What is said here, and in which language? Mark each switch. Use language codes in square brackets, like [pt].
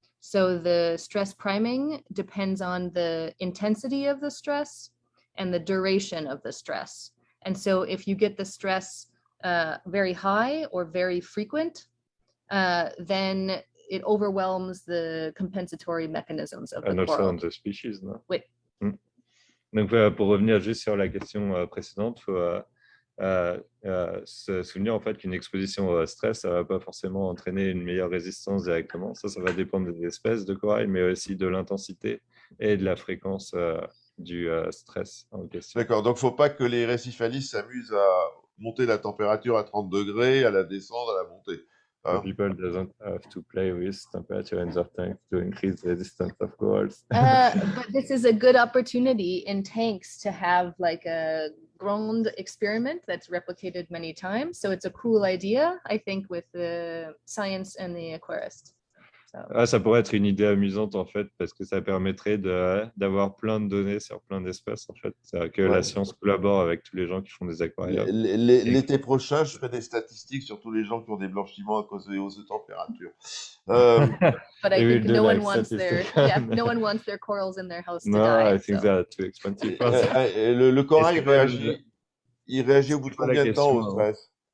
[en] So the stress priming depends on the intensity of the stress and the duration of the stress. And so if you get the stress very high or very frequent, then it overwhelms the compensatory mechanisms of the coral. On the species, non? [fr] Oui. Donc, pour revenir juste sur la question précédente, il faut se souvenir en fait qu'une exposition au stress, ça ne va pas forcément entraîner une meilleure résistance directement. Ça va dépendre des espèces de corail, mais aussi de l'intensité et de la fréquence du stress en question. D'accord, donc il ne faut pas que les récifalistes s'amusent à monter la température à 30 degrés, à la descendre, à la monter. [en] The people doesn't have to play with temperature in their tank to increase the resistance of corals. But this is a good opportunity in tanks to have like a ground experiment that's replicated many times. So it's a cool idea, I think, with the science and the aquarist. So. [fr] Ça pourrait être une idée amusante en fait, parce que ça permettrait d'avoir plein de données sur plein d'espèces en fait, que la science collabore avec tous les gens qui font des aquariums. L'été prochain, je ferai des statistiques sur tous les gens qui ont des blanchiments à cause des hausses de température. [en] But I think no one wants their corals in their house to die. I think they're too expensive. [fr] Le corail réagit au bout de combien de temps au stress?